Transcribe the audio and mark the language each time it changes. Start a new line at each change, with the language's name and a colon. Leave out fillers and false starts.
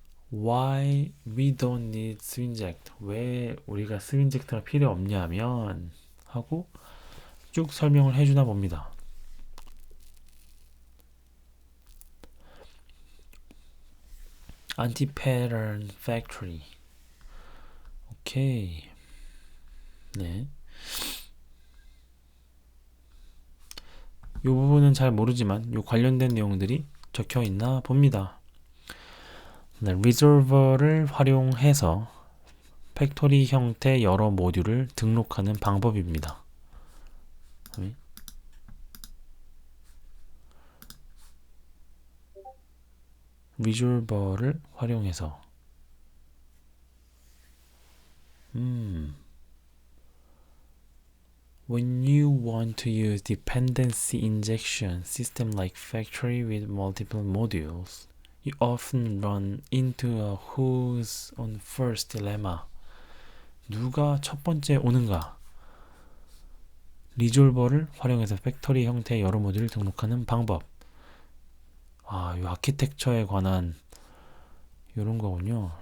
English: Why we don't need swinject?
Korean: 왜 우리가 스윈젝트가 필요 없냐면 하고 쭉 설명을 해주나 봅니다.
English: Anti-pattern factory.
Korean: 오케이. 네. 이 부분은 잘 모르지만 이 관련된 내용들이 적혀 있나 봅니다. 네, 리졸버를 활용해서 팩토리 형태 여러 모듈을 등록하는 방법입니다. 그다음에 리졸버를 활용해서
English: When you want to use dependency injection system like factory with multiple modules, you often run into a who's on first dilemma.
Korean: 누가 첫 번째 오는가? 리졸버를 활용해서 팩토리 형태의 여러 모듈을 등록하는 방법. 이 아키텍처에 관한 이런 거군요.